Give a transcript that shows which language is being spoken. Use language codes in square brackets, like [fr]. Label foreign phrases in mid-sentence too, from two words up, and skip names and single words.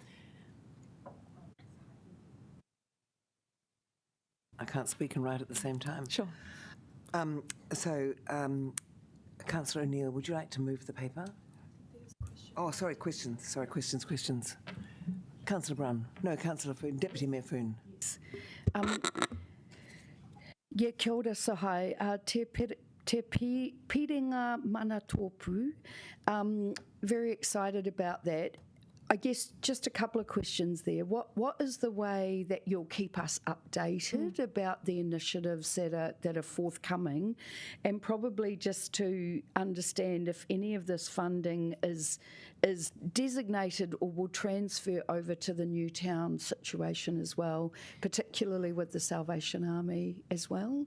[en] I can't speak and write at the same time. Sure. Councillor O'Neill, would you like to move the paper? Oh, sorry, questions. Sorry, questions. Councillor Brown. No, Councillor Foon. Deputy Mayor Foon. [mi] Kia ora sahai. Te piringa mana tōpū. [en] Very excited about that. I guess just a couple of questions there. What is the way that you'll keep us updated about the initiatives that are forthcoming, and probably just to understand if any of this funding is designated or will transfer over to the Newtown situation as well, particularly with the Salvation Army as well?